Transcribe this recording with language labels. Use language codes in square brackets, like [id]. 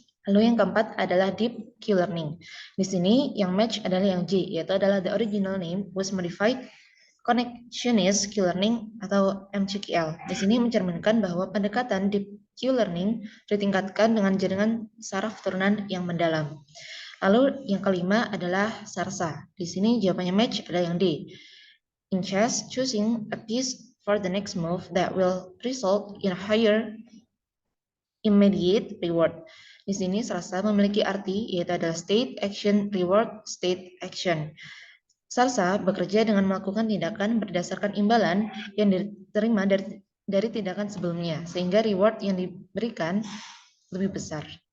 [id] Lalu yang keempat adalah deep Q-learning. Di sini yang match adalah yang J, yaitu adalah [en] the original name was modified connectionist Q-learning [id] atau MCQL. Di sini mencerminkan bahwa pendekatan deep Q-learning ditingkatkan dengan jaringan saraf turunan yang mendalam. Lalu yang kelima adalah SARSA. Di sini jawabannya match adalah yang D. [en] In chess, choosing a piece for the next move that will result in a higher immediate reward. [id] Di sini SARSA memiliki arti yaitu adalah state action reward state action. SARSA bekerja dengan melakukan tindakan berdasarkan imbalan yang diterima dari tindakan sebelumnya, sehingga reward yang diberikan lebih besar.